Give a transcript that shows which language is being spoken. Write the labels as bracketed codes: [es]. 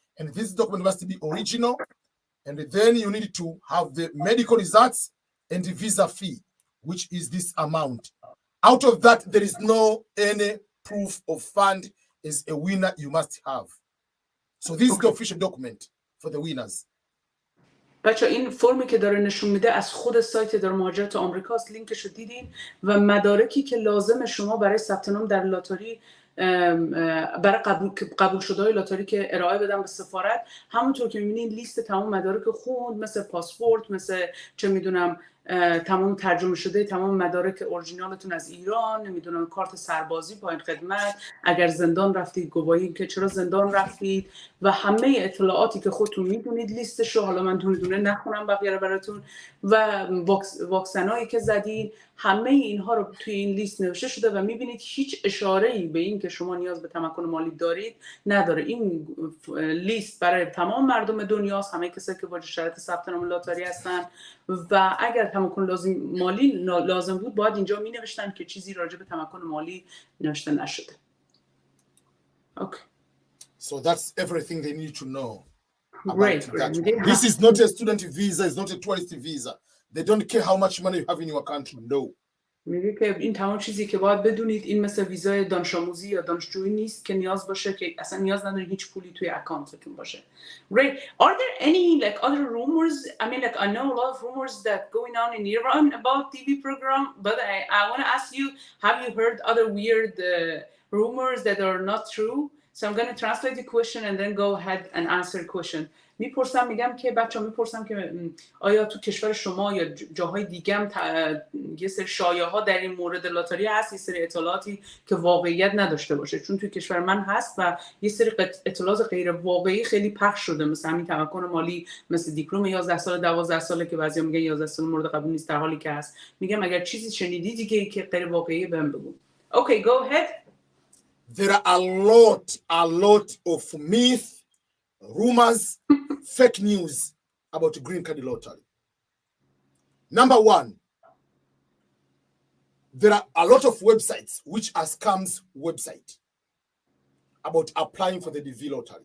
[en] And this document must be original. And then you need to have the medical results and the visa fee, which is this amount. Out of that, there is no any proof of fund as a winner you must have. So this is the official document for the winners. [fa] بچه این فرمی که داره نشون میده از خود سایت اداره مهاجرت آمریکاست، لینکش رو دیدین و مدارکی که لازم شما برای ثبت نام در لاتاری برای قبول شده های لاتاری که ارائه بدن به سفارت، همونطور که میبینین لیست تمام مدارک خوند، مثل پاسپورت، مثل چه میدونم تمام ترجمه شده تمام مدارک اورجینالتون از ایران، نمیدونم کارت سربازی، پایان خدمت، اگر زندان رفتید گواهی که چرا زندان رفتید و همه اطلاعاتی که خودتون میدونید لیستشو، حالا من دونه دونه نخونم بقیه رو براتون، و واکسنایی که زدید، همه اینها رو توی این لیست نوشته شده و میبینید هیچ اشاره‌ای به این که شما نیاز به تمکن مالی دارید نداره. این لیست برای تمام مردم دنیاست، همه کسایی که با شرایط ثبت نام لاتاری هستن و اگر تمکن مالی لازم بود باید اینجا می نوشتن که چیزی راجع به تمکن مالی نوشته نشده. [en] Okay. So that's everything they need to know about Great. that one. This is not a student visa, it's not a tourist visa. They don't care how much money you have in your country. No. [fa] میگه که این تمام چیزی که باید بدونید این مثل ویزای دانش آموزی یا دانشجویی نیست که نیاز باشه که اصلا نیاز نداره هیچ پولی توی اکانتتون باشه. [en] Great. Are there any like other rumors? I mean, like I know a lot of rumors that going on in Iran about TV program, but I want to ask you, have you heard other weird rumors that are not true? So I'm going to translate the question and then go ahead and answer the question. [fa] میگم که بچه‌ها میپرسم که آیا تو کشور شما یا جاهای دیگه هم یه سری شایعه‌ها در این مورد لاتاری هست، یه سری اطلاعاتی که واقعیت نداشته باشه؟ چون تو کشور من هست و یه سری اطلاعات غیر واقعی خیلی پخش شده، مثل همین تمکن مالی، مثل دیپلم 11 سال 12 ساله که بعضیا میگن 11 سال مورد قبول نیست در حالی که هست. میگم اگر چیزی شنیدی دیگه که غیر واقعیه بهم بگو. [en] Okay, go ahead. There are a lot of myth, rumors, fake news about the green card lottery. Number one, there are a lot of websites which are scams website about applying for the DV lottery.